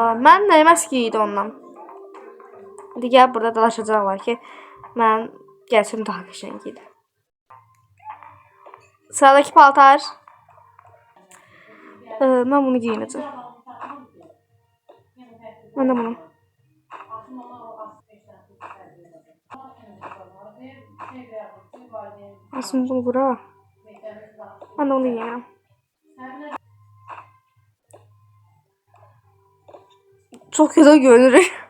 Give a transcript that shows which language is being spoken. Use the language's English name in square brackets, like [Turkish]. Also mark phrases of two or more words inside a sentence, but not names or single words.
[Azerbaijani] Mən nəyməz ki idi ondan. İndi gəl burada dalaşacaqlar ki, mən gəlsin daha qəşəng idi. Sıradakı paltar. Mən bunu giyinəcəm. Mən də bunu. Aslında bunu bura. [Turkish] Ben de onu yiyeceğim. Çok güzel görünür.